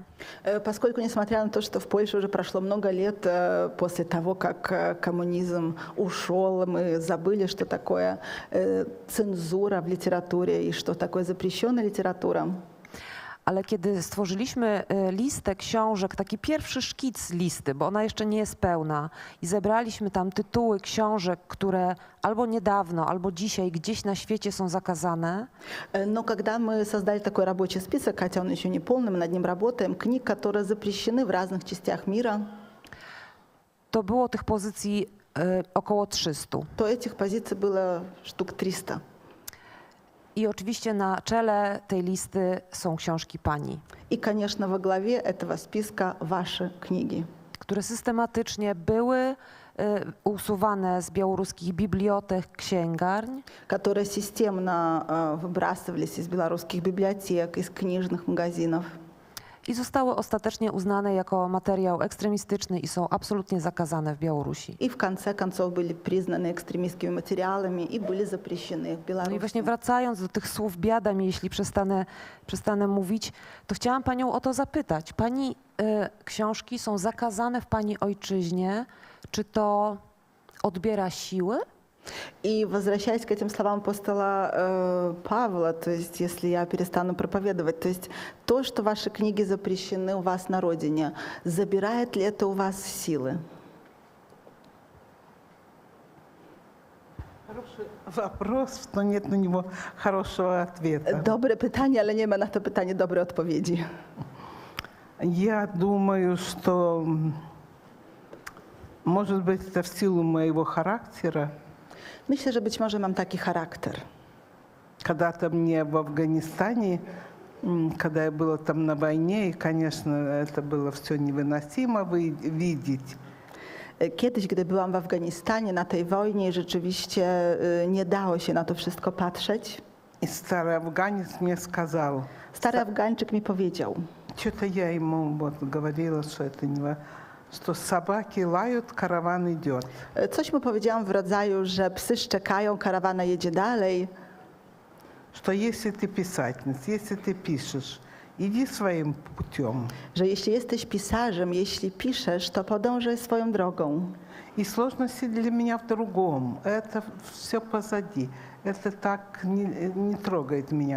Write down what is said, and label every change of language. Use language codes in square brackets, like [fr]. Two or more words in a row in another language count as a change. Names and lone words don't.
[ru] Поскольку, несмотря на то, что в Польше уже прошло много лет после того, как коммунизм ушел, мы забыли, что такое цензура в литературе и что такое запрещенная литература. [pl] ale kiedy stworzyliśmy listę książek, taki pierwszy szkic listy, bo ona jeszcze nie jest pełna, i zebraliśmy tam tytuły książek, które albo niedawno, albo dzisiaj gdzieś na świecie są zakazane, [ru] Но когда мы создали такой рабочий список, хотя он еще не полный, мы над ним работаем, книг, которые запрещены в разных частях мира, [pl] to było tych pozycji około 300. [ru] то этих позиций было штук 300. [pl] I oczywiście na czele tej listy są książki pani, [ru] И, конечно, во главе этого списка ваши книги, [pl] które systematycznie były usuwane z białoruskich bibliotek, księgarni, [ru] которые системно выбрасывались из белорусских библиотек, из книжных магазинов. [pl] i zostały ostatecznie uznane jako materiał ekstremistyczny i są absolutnie zakazane w Białorusi. [ru] И в конце концов были признаны экстремистскими материалами и были запрещены в [pl] No i [ru] Беларуси. [pl] właśnie wracając do tych słów, biada mi, jeśli przestanę mówić, to chciałam panią o to zapytać. Pani książki są zakazane w pani ojczyźnie. Czy to odbiera siły? [ru] И возвращаясь к этим словам апостола Павла, то есть если я перестану проповедовать, то есть то, что ваши книги запрещены у вас на родине, забирает ли это у вас силы? Хороший вопрос, но нет на него хорошего ответа. [pl] Dobre pytanie, ale nie ma na to pytanie dobrej odpowiedzi. [ru] Я думаю, что, может быть, это в силу моего характера. [pl] Myślę, że być może mam taki charakter. [ru] Когда-то мне в Афганистане, когда я была там на войне, и, конечно, это было все невыносимо видеть. [pl] Kiedyś, gdy byłam w Afganistanie na tej wojnie, rzeczywiście nie dało się na to wszystko patrzeć. [ru] И старый афганец мне сказал, [pl] Stary Afgańczyk mi powiedział, [ru] что-то я ему вот говорила, что это не что собаки лают, караван идет. [pl] coś mu powiedziałam w rodzaju, że psy szczekają, karawana jedzie dalej. [ru] Что если ты писательница, если ты пишешь, иди своим путем. [pl] Że jeśli jesteś pisarzem, jeśli piszesz, to podążaj swoją drogą. [ru] И сложности для меня в другом. Это все позади. Это так не трогает меня.